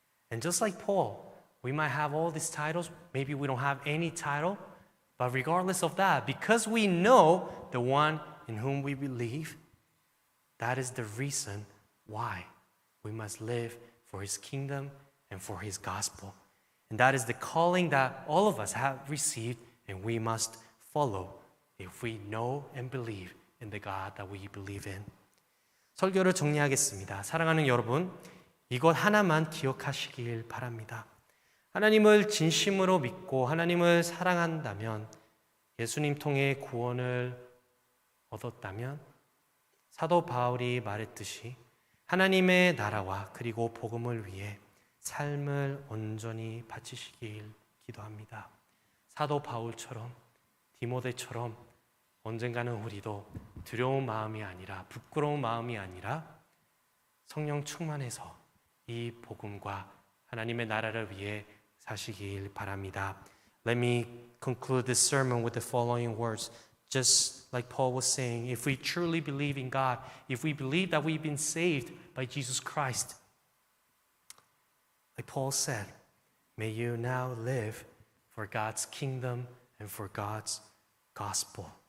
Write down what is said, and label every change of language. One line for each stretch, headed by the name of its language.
English: And just like Paul, we might have all these titles, maybe we don't have any title, but regardless of that, because we know the one in whom we believe, that is the reason why we must live for his kingdom and for his gospel. And that is the calling that all of us have received, and we must follow if we know and believe in the God that we believe in.
Korean: 설교를 정리하겠습니다. 사랑하는 여러분, 이것 하나만 기억하시길 바랍니다. 하나님을 진심으로 믿고 하나님을 사랑한다면, 예수님 통해 구원을 얻었다면, 사도 바울이 말했듯이 하나님의 나라와 그리고 복음을 위해 삶을 온전히 바치시길 기도합니다. 사도 바울처럼, 디모데처럼 언젠가는 우리도 두려운 마음이 아니라, 부끄러운 마음이 아니라 성령 충만해서 이 복음과 하나님의 나라를 위해 사시길 바랍니다.
English: Let me conclude this sermon with the following words. Just like Paul was saying, if we truly believe in God, if we believe that we've been saved by Jesus Christ, like Paul said, may you now live for God's kingdom and for God's gospel.